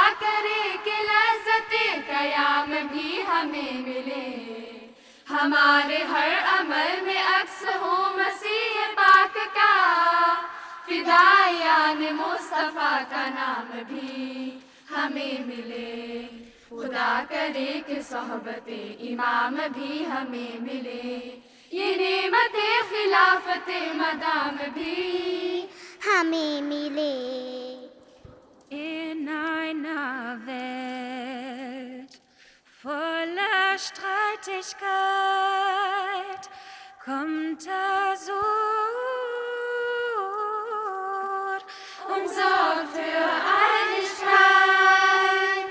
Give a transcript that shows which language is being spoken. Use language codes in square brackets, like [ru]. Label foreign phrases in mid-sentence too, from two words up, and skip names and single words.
[ur] کرے کہ لذت قیام بھی ہمیں ملے، ہمارے ہر عمل میں عکس ہو مسیح پاک کا، فدائیان مصطفیٰ کا نام بھی ہمیں ملے، خدا کرے کہ صحبت امام بھی ہمیں ملے، یہ نعمت خلافت مدام بھی ہمیں ملے۔ [de] In einer Welt voller Streitigkeit kommt Azur und sorgt für Einigkeit.